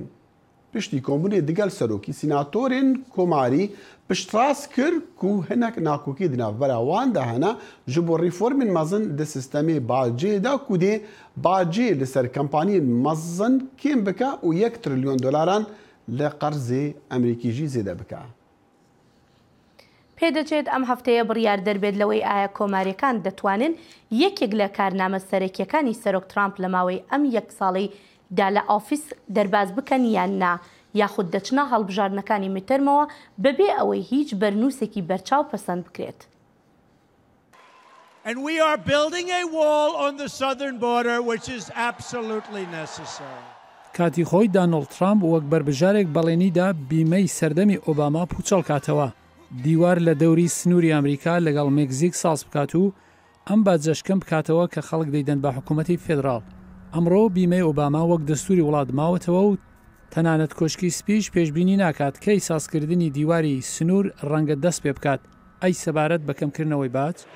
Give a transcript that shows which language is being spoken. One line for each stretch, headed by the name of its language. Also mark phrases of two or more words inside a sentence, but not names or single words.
Kurdish: Piştî kombûnê digel serokî sînatorên komarî piştras kir ku hinek nakokî di navbera wan de hene ji bo rîformên mezin di sistemê bacê de ku dê bacê li ser kampaniyên mezin kêm bike û $1 trilyon li qerzê Emerîkî jî zêde bike.
Central Kurdish: پێدەچێت ئەم هەفتەیە بڕیار دەربێت لەوەی ئایا کۆماریەکان دەتوانن یەکێک لە کارنامە سەرەکیەکانی سەرۆک ترامپ لە ماوەی ئەم یەک ساڵی دا لە ئۆفیس دەرباز بکەن یان نا یاخود دەچنە هەڵبژاردنەکانی میترمەوە بەبێ ئەوەی هیچ بەرنووسێکی بەرچاو پەسەند بکرێت.
English: And we are building a wall on the southern border which is absolutely necessary.
Central Kurdish: کاتی خۆی دانەڵد ترامپ وەک بربژارێک بەڵێنیدا بیمەی سەردەمی ئۆباما پوچەڵ کاتەوە دیوار لە دەوری سنووری ئەمریکا لەگەڵ مێکزیک ساز بکات و ئەم باجەشکەم بکاتەوە کە خەڵک دەیدەن بە حکوومەتی فێدراڵ. ئەمڕۆ بیمەی ئۆباما وەک دەستوری وڵات ماوەتەوە و تەنانەت کۆشکی سپیش پێشبینی ناکات کەی سازکردنی دیواری سنوور ڕەنگە دەست پێ بکات ئەی سەبارەت بەکەمکردنەوەی باج.